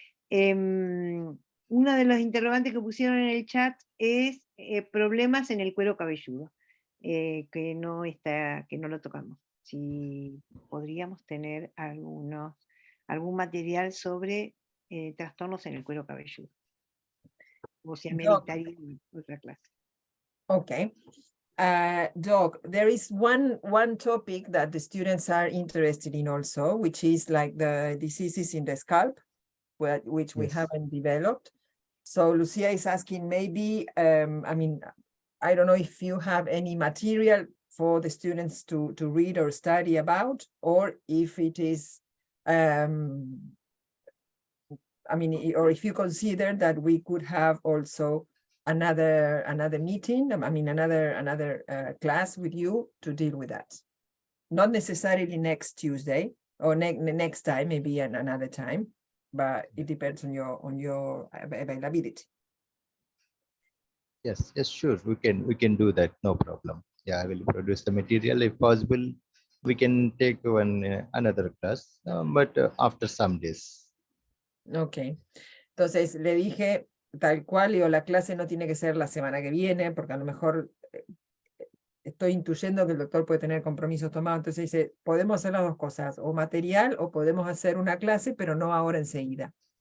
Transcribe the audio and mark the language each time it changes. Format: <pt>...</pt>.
<es>Uno de los interrogantes que pusieron en el chat es problemas en el cuero cabelludo, que no lo tocamos. Si podríamos tener algún material sobre trastornos en el cuero cabelludo. O sea, meditaría otra clase.</es> <en>Okay. Doc, there is one topic that the students are interested in also, which is like the diseases in the scalp, which we Yes. haven't developed. So Lucia is asking maybe, I mean, I don't know if you have any material for the students to read or study about, or if it is, I mean, or if you consider that we could have also another meeting, I mean, another class with you to deal with that. Not necessarily next Tuesday or next time, maybe another time, but it depends on your availability. Yes, sure. We can do that. No problem. Yeah, I will produce the material if possible. We can take another class, but after some days. Ok.</en> <es>Entonces le dije tal cual, digo, la clase no tiene que ser la semana que viene, porque a lo mejor estoy intuyendo que el doctor puede tener compromisos tomados. Entonces dice, podemos hacer las dos cosas, o material, o podemos hacer una clase, pero no ahora enseguida.</es>